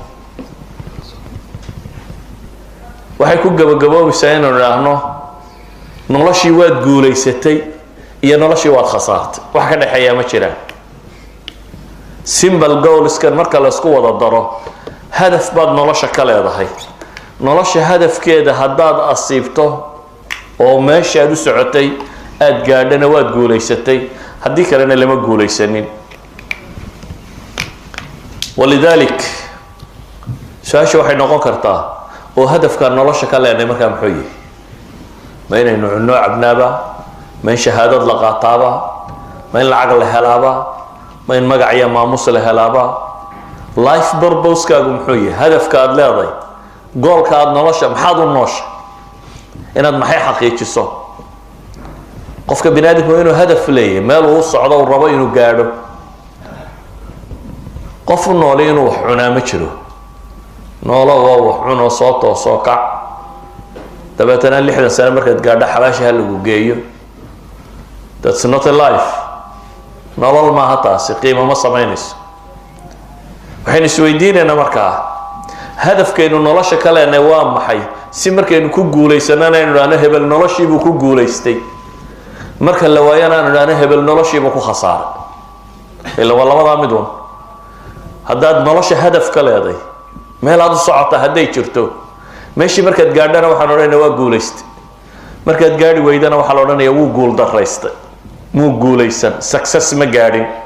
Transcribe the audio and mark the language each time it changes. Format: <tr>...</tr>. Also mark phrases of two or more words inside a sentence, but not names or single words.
<so>waxay ku gabagaboobaysaa inuu raahno noloshii waad guuleysatay iyo noloshii waad khasaartay wax ka dhaxeeya ma jiraan</so> <en>simple goals</en> <so>kan marka la isku wada daro hadaf baad nolosha ka leedahay nolosha hadafkeeda haddaad asiibto oo meesha aad u socotay aad gaadhana waad guuleysatay haddii kalena lama guuleysanin</so> <ar>ولذلك سؤال</ar> <so>waxay noqon kartaa oo hadafka nolosha ka leenay marka muxuu yahay ma inaynu cunno cabnaaba ma in shahaadad la qaataaba ma in lacag la helaaba ma in magac iyo maamus la helaaba</so> <en>life purpose</en> <so>kaagu muxuu yahay hadafka aad leedahay goolka aad nolosha maxaad u noosha inaad maxay xaqiijiso qofka binaadamku inuu hadaf leeyahay meel uu socdo oo rabo inuu gaadho qof nooli inuu wax cunaa ma jiro noolo waa wax cuno soo toosoo kac dabeetana 60 sano markaad gaadho xabaasha lagu geeyo</so> <en>that's not a life</en> <so>nolol ma hataasi qiimo ma samaynayso waxaynu isweydiinaynaa markaa hadafkeenu nolosha kalena waa maxay si markaynu ku guuleysanana inuu dhaano hebel noloshiibu ku guuleystay marka la waayana inuu dhaano hebel noloshiibu ku khasaaray ila labada midun haddaad nolosha hadaf ka leedahay meel aad u socota hadday jirto meeshii markaad gaadhana waxaan odhanayaa waa guuleystay markaad gaadhi weydana waxaa la odhanayaa wuu guul daraystay muu guuleysan success ma gaadhin</so>